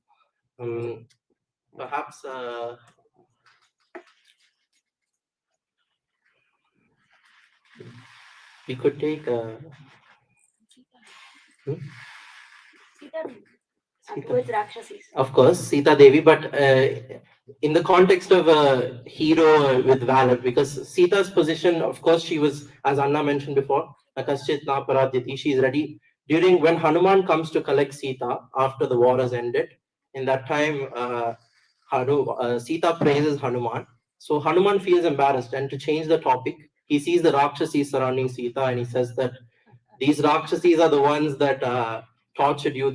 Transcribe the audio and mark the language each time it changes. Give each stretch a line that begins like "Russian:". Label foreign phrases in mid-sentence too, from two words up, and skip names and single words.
English: Perhaps we could take Towards Rakshasis. of course, Sita Devi, but in the context of a hero with valor, because Sita's position, of course, she was, as Anna mentioned before,
Sanskrit: न कश्चिन् नापराध्यति,
English: she is ready. During when Hanuman comes to collect Sita after the war has ended, in that time, Sita praises Hanuman. So Hanuman feels embarrassed, and to change the topic, he sees the Rakshasis surrounding Sita, and he says that these Rakshasis are the ones that tortured you.